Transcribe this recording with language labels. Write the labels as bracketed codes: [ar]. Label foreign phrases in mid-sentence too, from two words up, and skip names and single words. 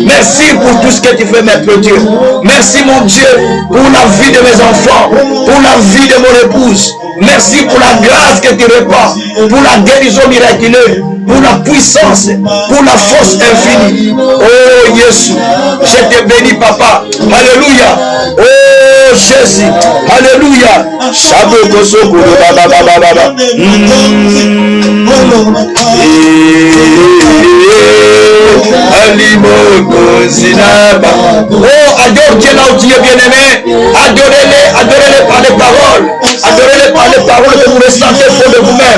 [fr] Merci pour tout ce que tu fais, Maître Dieu. Merci, mon Dieu, pour la vie de mes enfants, pour la vie de mon épouse. Merci pour la grâce que tu répands, pour la guérison miraculeuse, pour la puissance, pour la force infinie. Oh, Jésus, je te bénis, Papa. Alléluia. Oh, Jésus. Alléluia. Shaboko sokoro baba baba baba. Oh, adore Dieu là où tu es bien-aimé. Adorez-les par les paroles. Adorez-les par les paroles que vous ressentez pour de vous-même.